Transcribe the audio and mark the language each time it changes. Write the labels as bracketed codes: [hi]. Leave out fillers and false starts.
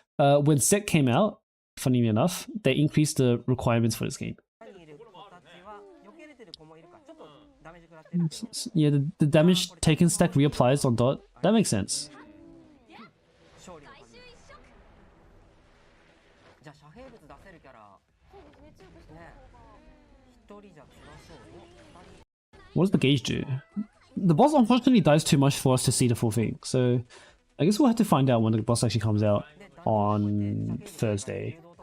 [en] When set came out, funny enough, they increased the requirements for this game. [ja] 3にいる子たちは避けれてる子もいるかちょっとダメージ食らってるけど [en] Yeah, the damage taken stack reapplies on dot. That makes sense. [ja] 勝利のためにじゃあ遮蔽物出せるキャラね一人じゃ辛そうね二人 [en] What does the gauge do? The boss unfortunately dies too much for us to see the full thing, so I guess we'll have to find out when the boss actually comes out on Thursday.